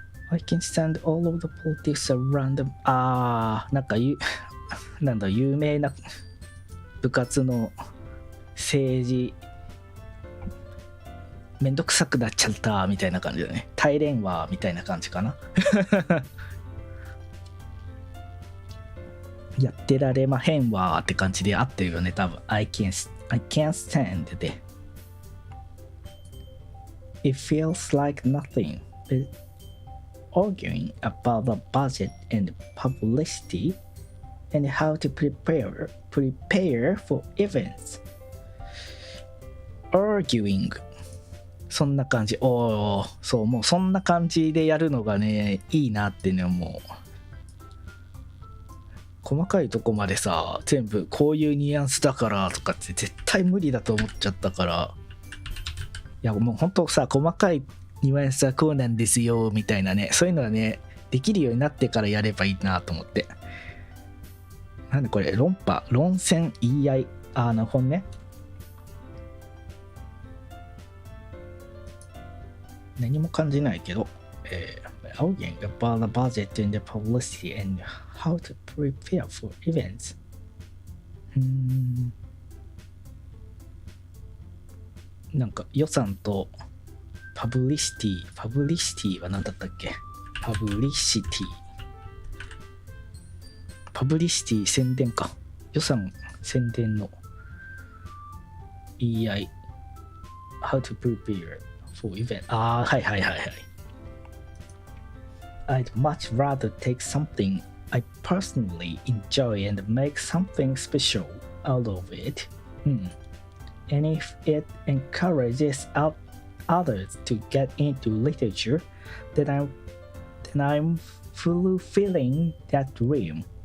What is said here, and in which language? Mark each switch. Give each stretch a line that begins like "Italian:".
English: I can stand all of the politics around them.
Japanese: なんかなんだ、有名な部活の政治めんどくさくなっちゃったみたいな感じだね。大連はみたいな感じかな。やってられまへんわって感じで合ってるよね、多分。
English: I can't stand で。 It feels like nothing but arguing about the budget and publicity and how to prepare for events.
Japanese: Arguing そんな感じ。そう、もうそんな感じでやるのがね、いいなってね、もう。細かいとこまでさ、全部こういうニュアンスだからとかって絶対無理だと思っちゃったから。いや、もうほんとさ、細かいニュアンスはこうなんですよ、みたいなね、そういうのはね、できるようになってからやればいいなと思って。なんでこれ、論戦、言い合い。本ね。何も感じないけど、
English: arguing about the budget and the publicity and how to prepare for events.
Japanese: なんか予算とパブリシティは何だったっけ？パブリシティ宣伝か。予算宣伝の言い合い。
English: How to prepare for event.
Japanese: ああ、はいはいはいはい。
English: I'd much rather take something I personally enjoy and make something special out of it. And if it encourages others to get into literature, then I'm fulfilling that dream.